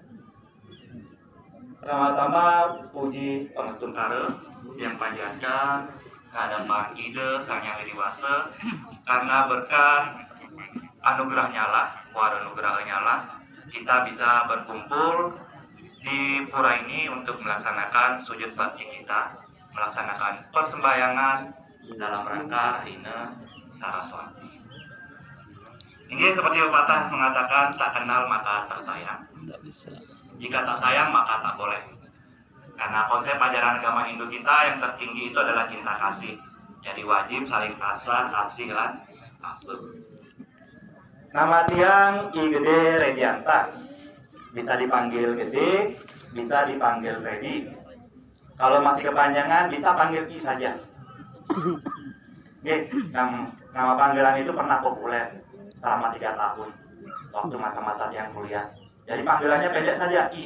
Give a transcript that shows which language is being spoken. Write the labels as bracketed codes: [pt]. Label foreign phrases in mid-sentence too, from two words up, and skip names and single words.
[id] Pertama-tama puji pangestun kare yang panjatkan kehadapan ide Sang Hyang Widi-Wasa karena berkah anugerahnya lah, anugerahnya lah, kita bisa berkumpul di pura ini untuk melaksanakan sujud bakti kita, melaksanakan persembahyangan dalam rangka Rina Saraswati. Ini seperti pepatah mengatakan, tak kenal maka tak sayang. Jika tak sayang maka tak boleh. Karena konsep ajaran agama Hindu kita yang tertinggi itu adalah cinta kasih. Jadi wajib saling kasih lan asuh. Nama tiang I Gede Redianta. Bisa dipanggil Gede, bisa dipanggil Redi. Kalau masih kepanjangan bisa panggil I saja. Nama panggilan itu pernah populer selama 3 tahun waktu masa-masa yang kuliah. Jadi panggilannya pendek saja, I.